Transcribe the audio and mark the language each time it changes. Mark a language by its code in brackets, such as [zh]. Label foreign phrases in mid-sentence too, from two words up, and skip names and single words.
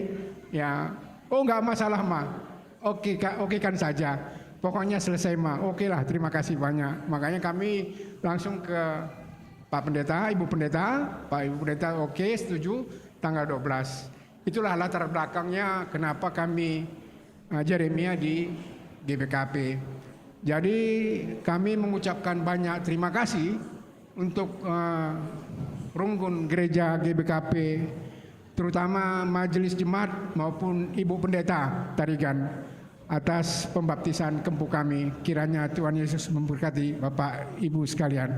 [id] Ya, oh nggak masalah Ma. Oke kan saja. Pokoknya selesai Ma. Oke lah, terima kasih banyak. Makanya kami langsung ke Pak Pendeta, Ibu Pendeta. Pak Ibu Pendeta oke, setuju tanggal 12. Itulah latar belakangnya kenapa kami Jeremia di GBKP. Jadi kami mengucapkan banyak terima kasih untuk Runggun Gereja GBKP, terutama Majelis Jemaat maupun Ibu Pendeta Tarigan atas pembaptisan Kempu kami. Kiranya Tuhan Yesus memberkati Bapak Ibu sekalian.